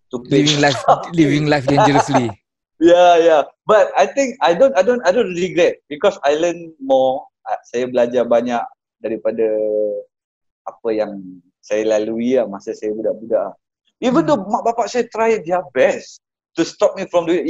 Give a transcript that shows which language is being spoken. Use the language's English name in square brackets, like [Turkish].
[English] living life dangerously. Yeah. But I think I don't regret because I learn more. [Malay] saya belajar banyak daripada apa yang saya lalui masa saya budak-budak. [English] Even though [Malay] mak bapak saya [English] try their best to stop me from doing it.